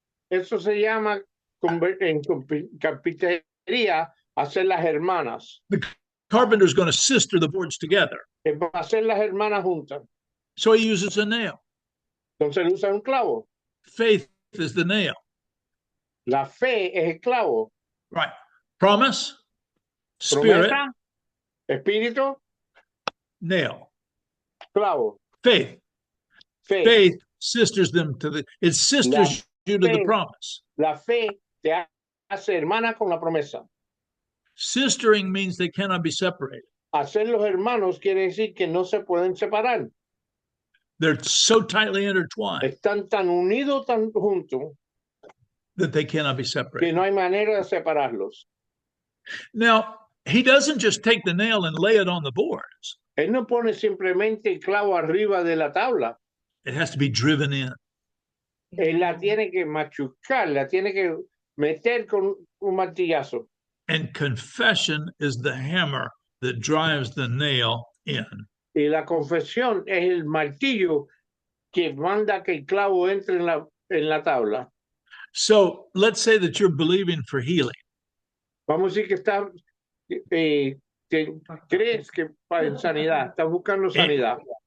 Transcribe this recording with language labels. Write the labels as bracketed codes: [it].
[es] Eso se llama en carpintería hacer las hermanas. [en] Carpenter's going to sister the boards together. [es] Va a hacer las hermanas juntas. [en] So he uses a nail. [es] Entonces él usa un clavo. [en] Faith is the nail. [es] La fe es el clavo. [en] Right. Promise, spirit, [es] Promesa, espíritu, [en] nail. [es] clavo. [en] Faith. [es] Fe. [en] Faith sisters them to the, it sisters you to the [es] fe. [en] promise. [es] La fe te hace hermana con la promesa. [en] Sistering means they cannot be separated. [es] Hacer los hermanos quiere decir que no se pueden separar. [en] They're so tightly intertwined [es] Están tan unidos, tan juntos, [en] that they cannot be [es] que [en] separated. [es] no hay manera de separarlos. [en] Now, he doesn't just take the nail and lay it on the boards. [es] Él no pone simplemente el clavo arriba de la tabla. [en] It has to be driven in. [es] Él la tiene que machucar, la tiene que meter con un martillazo. [en] And confession is the hammer that drives the nail in. [es] Y la confesión es el martillo que manda que el clavo entre en la tabla. [en] So let's say that you're believing for healing. [es] Vamos a decir que crees que para sanidad, estás buscando sanidad.